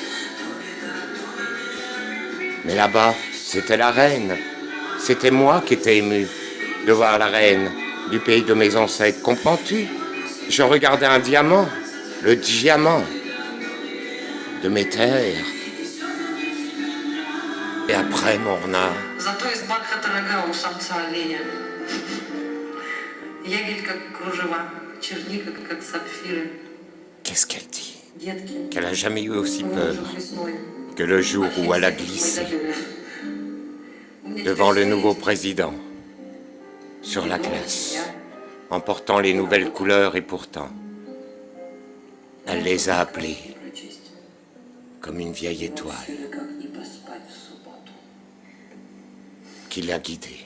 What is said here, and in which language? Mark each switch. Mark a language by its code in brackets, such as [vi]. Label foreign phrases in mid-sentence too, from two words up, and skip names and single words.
[fr] Mais là-bas, c'était la reine. C'était moi qui étais ému de voir la reine du pays de mes ancêtres. Comprends-tu? Je regardais un diamant, le diamant de mes terres. Et après, Morna. [ru] Зато из бархата рога у самца оленя. Ягель как кружева, черника как сапфиры. [fr] Qu'est-ce qu'elle dit? [ru] Детки, [fr] Qu'elle a jamais eu aussi peur [ru] лужу лесной. [fr] que le jour où elle a glissé devant le nouveau président sur la glace, en portant les nouvelles couleurs, et pourtant, elle les a appelées comme une vieille étoile qui l'a guidée.